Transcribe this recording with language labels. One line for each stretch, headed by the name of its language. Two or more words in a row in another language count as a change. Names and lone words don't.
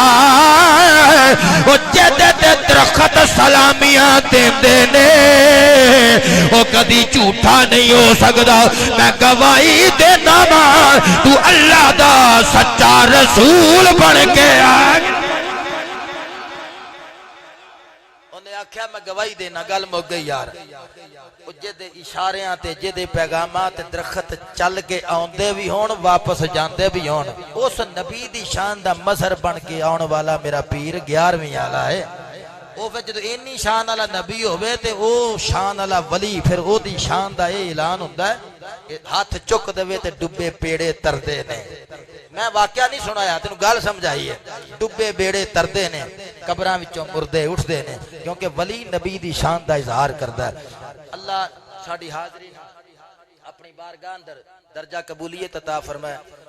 Punjabi: او جدے تے درخت سلامیاں دیندے نے او کدی جھوٹا نہیں ہو سکدا میں گواہی دینا تو اللہ دا سچا رسول بن کے آگ انہیں آکھیا میں گواہی دینا گل مک گئی یار جدے اشاریاں تے جدے پیغامات درخت چل کے آندے بھی ہون واپس جاندے بھی ہون اس نبی دی شان دا مظہر بن کے آن والا میرا پیر 11ویں آلہ ہے او پھر جدو اینی شان والا نبی ہوئے تے او شان والا ولی پھر او دی شان دا اے اعلان ہوندا ہے ہاتھ چک دے تے ڈبے پیڑے تردے نے میں واقعہ نہیں سنایا تینوں گل سمجھائی ہے ڈبے بیڑے تردے نے قبراں وچوں مردے اٹھدے نے کیونکہ ولی نبی دی شان دا اظہار کردا ہے اللہ ساڈی حاضری اپنی بارگاہ اندر درجہ قبولیت عطا فرمائے